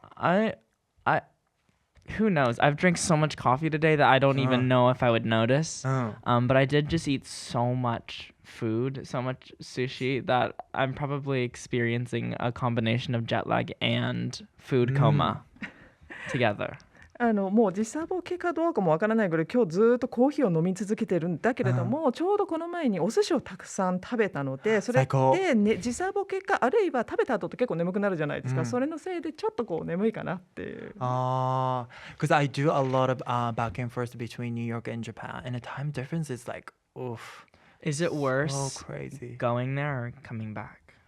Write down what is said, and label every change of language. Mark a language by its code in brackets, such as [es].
[en] I who knows? I've drank so much coffee today that I don't even know if I would notice. But I did just eat so much food, so much sushi that I'm probably experiencing a combination of jet lag and food coma together. [ja] もう時差ボケかどうかもわからないぐらい今日ずっとコーヒーを飲み続けてるんだけれども、ちょうどこの前にお寿司をたくさん食べたので、それで、ね、時差ボケかあるいは食べた後って結構眠くなるじゃないですか、それのせいでちょっとこう眠いかなっていう。 [en] Because I do a lot of back and forth between New York and Japan, and the time difference is like, oof. Is it worse So crazy. going there or coming back?